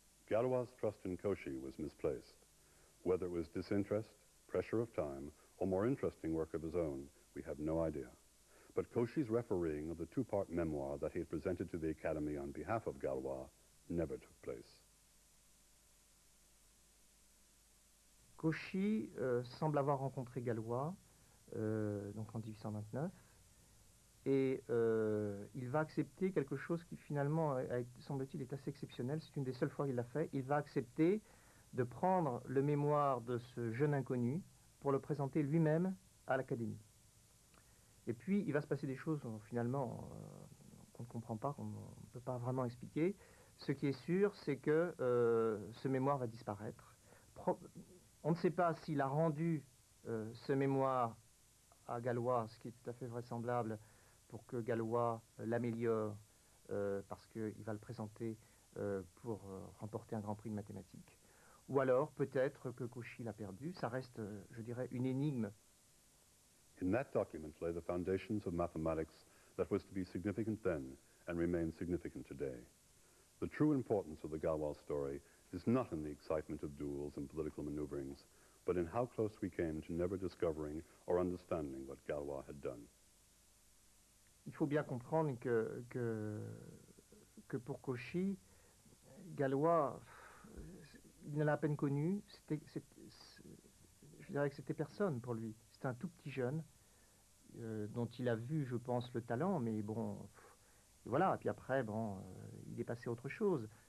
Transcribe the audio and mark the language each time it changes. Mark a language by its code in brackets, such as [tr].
[en] Galois' trust in Cauchy was misplaced. Whether it was disinterest, pressure of time, or more interesting work of his own, we have no idea. But Cauchy's refereeing of the 2-part memoir that he had presented to the Academy on behalf of Galois never took place. [fr] Cauchy semble avoir rencontré Galois donc en 1829 et il va accepter quelque chose qui finalement, semble-t-il, est assez exceptionnel. C'est une des seules fois qu'il l'a fait. Il va accepter de prendre le mémoire de ce jeune inconnu pour le présenter lui-même à l'Académie. Et puis, il va se passer des choses, finalement, qu'on ne comprend pas, qu'on ne peut pas vraiment expliquer. Ce qui est sûr, c'est que ce mémoire va disparaître. On ne sait pas s'il a rendu ce mémoire à Galois, ce qui est tout à fait vraisemblable, pour que Galois l'améliore, parce qu'il va le présenter pour remporter un grand prix de mathématiques. Ou alors, peut-être que Cauchy l'a perdu. Ça reste, je dirais, une énigme. [en] In that document lay the foundations of mathematics that was to be significant then and remains significant today. The true importance of the Galois story is not in the excitement of duels and political maneuverings, but in how close we came to never discovering or understanding what Galois had done. [fr] Il faut bien comprendre que pour Cauchy, Galois, il ne l'a à peine connu. Je dirais que c'était personne pour lui. C'était un tout petit jeune dont il a vu, je pense, le talent, mais bon, voilà. Et puis après, bon, il est passé à autre chose.